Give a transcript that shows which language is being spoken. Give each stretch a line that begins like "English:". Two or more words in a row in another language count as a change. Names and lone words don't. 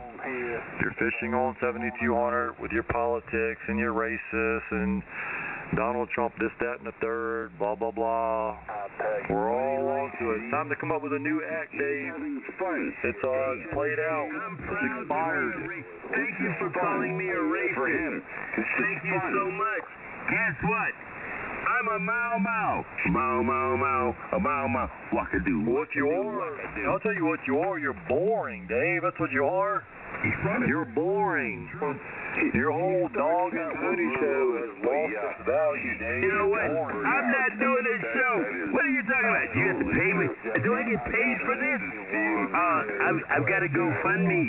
English: You're fishing on 7200 with your politics and your racist and Donald Trump, this, that, and the third, blah, blah, blah. We're all on to it. It's time to come up with a new act, Dave. It's played out. It's expired. Thank you for calling me a racist. Thank you so much. Guess what? I'm a Mau Mau. Mau Mau Mau. A Mau Mau. Wackadoo. What you are? I'll tell you what you are. You're boring, Dave. That's what you are. You're boring. Your whole dog and pony show has lost its value, Dave. You know what? I'm not doing this show. What are you talking about? You have to pay me. Do I get paid for this? I've got to GoFundMe.